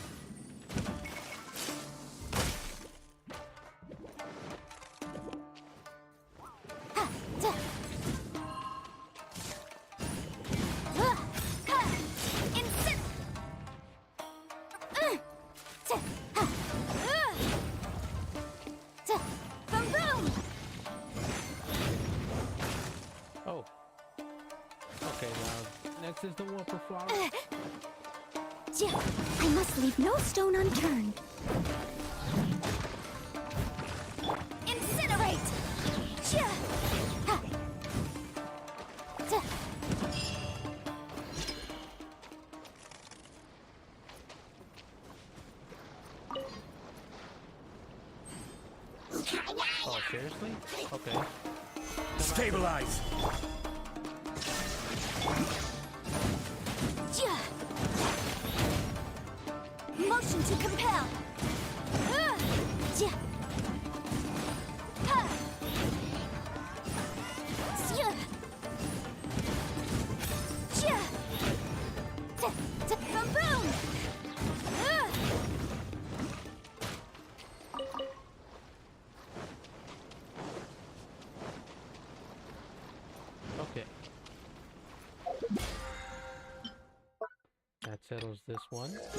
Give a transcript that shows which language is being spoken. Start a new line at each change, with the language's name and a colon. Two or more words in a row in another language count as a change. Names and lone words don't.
English: Ha! Da! Ha! Incin! Ta! Ha! Ta! Boom boom! Oh. Okay, now next is the Whopper Flower. Ja, I must leave no stone unturned. Incinerate! Ja! Ha! Ta! Oh, seriously? Okay. Stabilize! Ja! Motion to compel! Ja! Ha! Sia! Ja! Ta! Ta! Boom boom! Okay. That settles this one.